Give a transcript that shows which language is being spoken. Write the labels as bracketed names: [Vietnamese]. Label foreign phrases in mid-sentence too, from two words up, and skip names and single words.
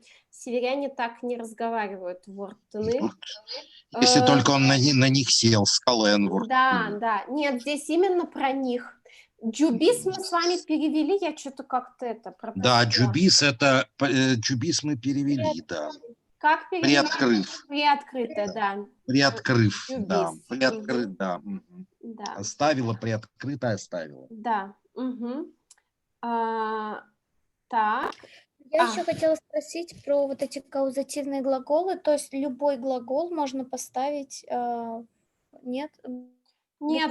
[Russian] Северяне так не разговаривают вортыны. Если только он на них сел, скален. Да, нет, здесь именно про них. Джубис мы с вами перевели, я что-то как-то это пропустила. Да, джубис мы перевели, да. Как перевели? Приоткрыв. Приоткрытое, да. Приоткрыв, да. Джубис. Приоткрыт, да. Мгм. Да, Оставила, приоткрыто оставила. да. Мгм. Так. Я еще хотела спросить про вот эти каузативные глаголы, то есть любой глагол можно поставить, нет? Нет,